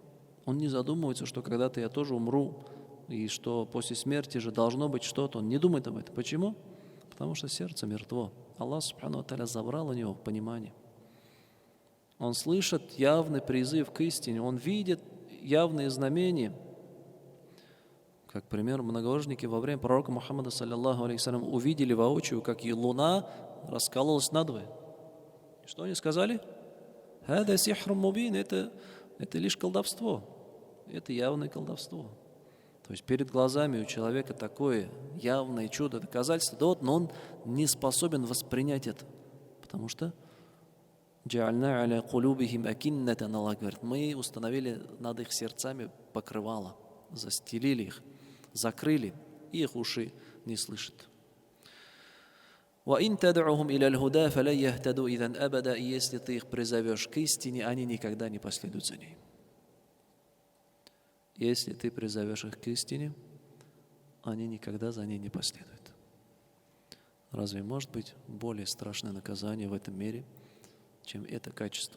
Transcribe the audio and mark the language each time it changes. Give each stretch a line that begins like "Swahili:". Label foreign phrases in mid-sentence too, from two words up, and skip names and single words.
Russian: Он не задумывается, что когда-то я тоже умру, и что после смерти же должно быть что-то. Он не думает об этом. Почему? Потому что сердце мертво. Аллах
Arabic: سبحانه وتعالى
Russian: забрал у него понимание. Он слышит явный призыв к истине, он видит явные знамения. Как пример, многобожники во время пророка Мухаммада,
Arabic: صلى الله عليه وسلم,
Russian: увидели воочию, как и луна раскололась надвое. Что они сказали?
Arabic: «هذا سحر مبين» —
Russian: это лишь колдовство. Это явное колдовство. То есть перед глазами у человека такое явное чудо, доказательство, да вот, но он не способен воспринять это. Потому что
Arabic: «جعلنا على قلوبهم أكنة»,
Russian: Аллах говорит, мы установили над их сердцами покрывало, застелили их, закрыли, и их уши не слышат.
Arabic: وَإِن تَدْعُهُمْ إِلَى الْهُدَى فَلَنْ يَهْتَدُوا إِذًا أَبَدًا.
Russian: И если ты их призовешь к истине, они никогда не последуют за ней. Если ты призовешь их к истине, они никогда за ней не последуют. Разве может быть более страшное наказание в этом мире, чем это качество?